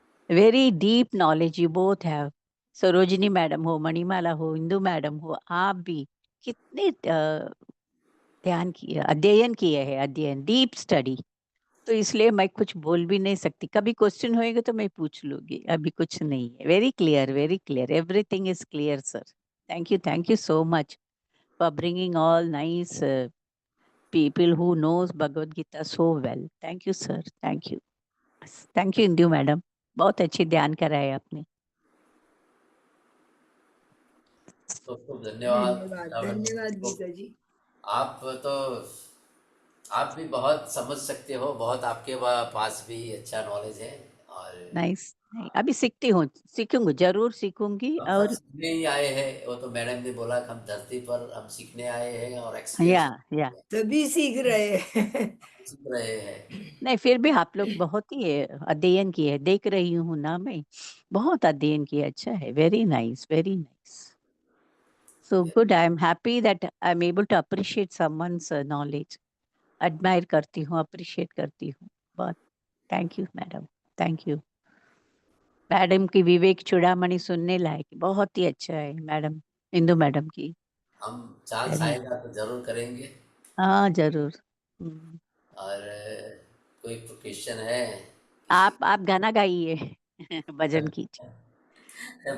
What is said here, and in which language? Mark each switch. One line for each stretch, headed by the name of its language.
English: Very deep knowledge you both have.
Hindi: Sarojini madam हो, मणिमाला हो, Indu madam हो, आप भी कितने ध्यान किए, अध्ययन किए हैं, अध्ययन, डीप स्टडी। तो इसलिए मैं कुछ बोल भी नहीं सकती। कभी क्वेश्चन होएगा तो मैं पूछ लूंगी, अभी कुछ नहीं है।
English: Very clear, very clear, everything is clear sir. Thank you so much for bringing all nice people who knows Bhagavad Gita so well. Thank you sir, thank you. Thank you
Hindi: Indu madam, बहुत अच्छी ध्यान कराए आपने। खूब खूब धन्यवाद धन्यवाद, गीता धन्यवाद मैडम को। गीता जी। आप तो आप भी बहुत समझ सकते हो, बहुत आपके पास भी अच्छा नॉलेज है। और नाइस, नहीं अभी सीखती हूँ, सीखूंगी, जरूर सीखूंगी। हम सब और सीखने ही आए हैं, वो तो मैडम ने बोला कि हम धरती पर हम सीखने आए हैं और या
English: experience
Hindi: या सभी सीख रहे हैं। सीख रहे हैं। नहीं, फिर भी आप लोग बहुत ही अध्ययन किए, देख रही हूँ ना मैं, बहुत अध्ययन किया। अच्छा है,
English: Very nice, very nice. So good. I am happy that I am able to appreciate someone's knowledge.
Hindi: Admire करती हूँ, appreciate करती हूँ बहुत।
English: Thank you madam, thank you।
Hindi: Madam की विवेक चूड़ामणि सुनने लायक बहुत ही अच्छा है मैडम, इंदु मैडम की। हम चांस
English: Very-
Hindi: आएगा तो जरूर करेंगे। हाँ जरूर। हम्म। और कोई क्वेश्चन है आप गाना गाइए भजन कीजिए।